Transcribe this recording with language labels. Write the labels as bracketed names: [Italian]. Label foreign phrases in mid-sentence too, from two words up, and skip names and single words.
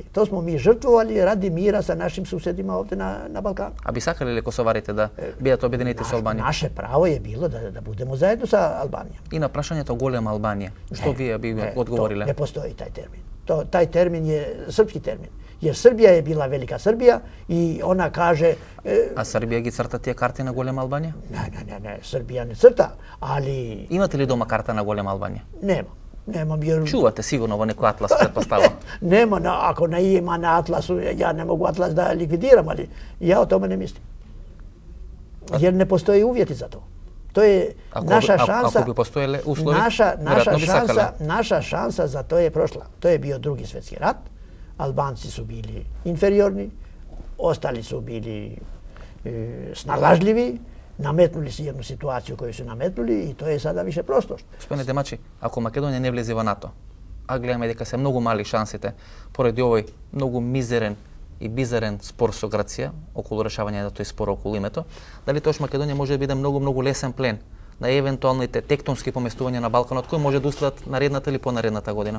[Serbian] Тоа смо ми жртвували ради мира со нашим суседима овде на Балкан. [Macedonian] А би сакале ли косоварите да бидат обединети со Албанија? [Serbian] Наше право е било да будеме заедно со Албанија. [Macedonian] И на прашањето голема Албанија, што вие би одговориле? [Serbian] Не постои тај термин. Тај термин е српски термин. Jer Srbija je bila velika Srbija i ona kaže... [Macedonian] A Srbija ги црта тие карти на голема Албанија? Не, [Serbian] Srbija ne crta, ali... [Macedonian] Имате ли дома карта на голема Албанија? [Serbian] Nemam, jer... Čuvate sigurno [Macedonian] во некој атлас, предпоставам. [Serbian] Nema, ako ne ima na atlasu, ja ne mogu atlas da likvidiram, ali ja o tome ne mislim. Jer ne postoje uvjeti za to. To je naša šansa. Ako bi postojele uslovi, naša šansa za to je prošla. To je bio Drugi svjetski rat. Albanci su bili inferiorni, ostali su bili snalažljivi, nametnuli si jednu situaciju koju su nametnuli i to je sada više prošlost. [Macedonian] Gospodine Демачи, ако Македонија не влезе во НАТО, а гледаме дека се многу мали шансите поради овој многу мизерен и бизарен спор со Грција околу решавање на тој спор околу името, дали тоаш Македонија може да биде многу лесен плен на евентуалните тектонски поместувања на Балканот, кои може да уследат наредната или понаредната година?